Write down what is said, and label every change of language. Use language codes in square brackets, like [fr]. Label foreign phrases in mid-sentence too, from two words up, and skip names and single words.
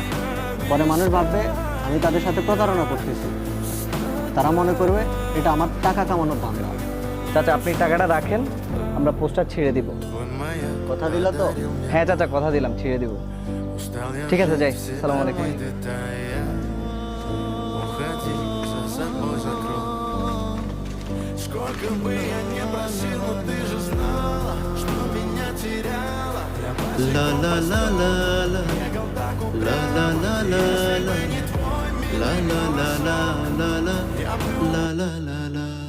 [bn] পরে মানুষ ভাববে আমি তাদের সাথে প্রতারণা করতেছি, তারা মনে করবে এটা আমার টাকা কামানোর ধান্দা। চাচা, আপনি টাকাটা রাখেন, আমরা পোস্টার ছিঁড়ে দিব। কথা দিল তো? হ্যাঁ চাচা, কথা দিলাম, ছিঁড়ে দিব। ঠিক আছে, যাই। [ar] السلام عليكم. [ru] Сколько бы я не просил, но ты же знала, что меня теряла. La la la la la la la la la la la la la la la la la la la.